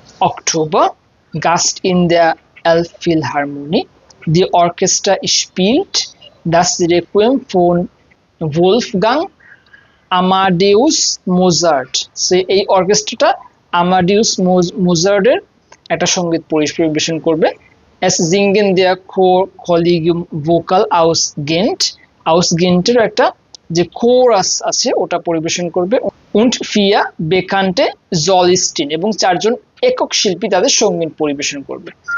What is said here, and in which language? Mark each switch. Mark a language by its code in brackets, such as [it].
[de] Oktober, Gast in der Elbphilharmonie. Die Orchester spielt das Requiem von Wolfgang Amadeus Mozart. [bn] So এই অর্কেস্ট্রাটা আমাডিউস মোজার্টের একটা সঙ্গীত পরিবেশন করবে। [de] Es singen der Chor Collegium Vocal aus Gent, [bn] aus Genটের একটা যে chorus আছে ওটা পরিবেশন করবে। [de] Und vier bekannte Solisten, [bn] এবং চারজন একক শিল্পী তাদের সঙ্গীত পরিবেশন করবে।